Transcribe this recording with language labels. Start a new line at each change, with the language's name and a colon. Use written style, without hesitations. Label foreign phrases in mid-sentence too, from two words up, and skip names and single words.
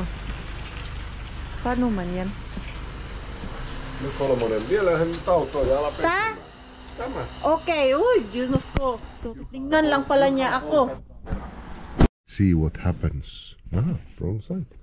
Filipino: Paano man yan?
Finnish: Nyt 3. Vielähän nyt autoja ala pesemään. Tämä.
Filipino: Okay. Uy, Diyos ko. So, tingnan lang pala niya ako.
English: See what happens. Wrong side.